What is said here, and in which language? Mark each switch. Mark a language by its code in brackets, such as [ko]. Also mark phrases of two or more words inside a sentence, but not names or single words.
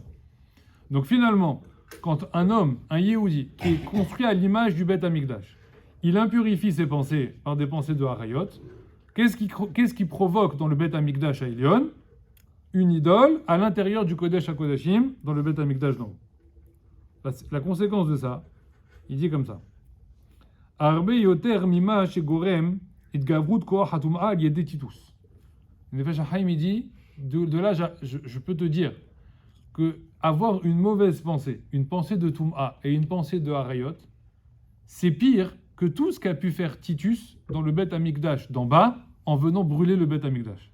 [fr] Donc finalement, quand un homme, un Yehudi, qui est construit à l'image du Bet HaMikdash, il impurifie ses pensées par des pensées de Harayot, qu'est-ce qui provoque dans le Bet HaMikdash à Elion? Une idole à l'intérieur du Kodesh HaKodashim, dans le Bet HaMikdash d'en haut. La conséquence de ça, il dit comme ça. [he] הרבה יותר ממה שגורם התגברות כח הטומאה על ידי טיטוס. [fr] Le Nefesh HaChaim, il dit, de là, je peux te dire que avoir une mauvaise pensée, une pensée de Tum'a et une pensée de Harayot, c'est pire que tout ce qu'a pu faire Titus dans le Bet HaMikdash d'en bas en venant brûler le Bet HaMikdash.